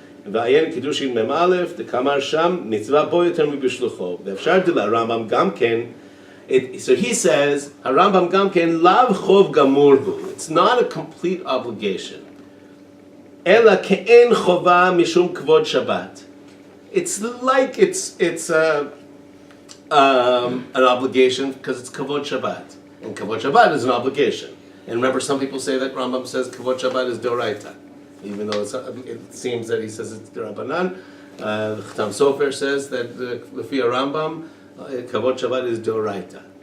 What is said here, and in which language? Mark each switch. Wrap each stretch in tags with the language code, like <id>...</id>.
<he>ועיין קידושין מ"א, דקאמר שם, מצווה בו יותר מבשלוחו. ואפשר דלה, הרמב"ם גם כן,</he> <en>so he says,</en> <he>הרמב"ם גם כן, לאו חוב גמור בו.</he> <en>It's not a complete obligation.</en> <he>אלא כאין חובה משום כבוד שבת.</he> <en>It's like it's an obligation because it's kavod Shabbat. And kavod Shabbat is an obligation. And remember, some people say that Rambam says kavod Shabbat is doraita. Even though it seems that he says it's D'Rabbanan. The Chatam Sofer says that the Lefia Rambam, Kavod Shabbat is D'Oraita.</en>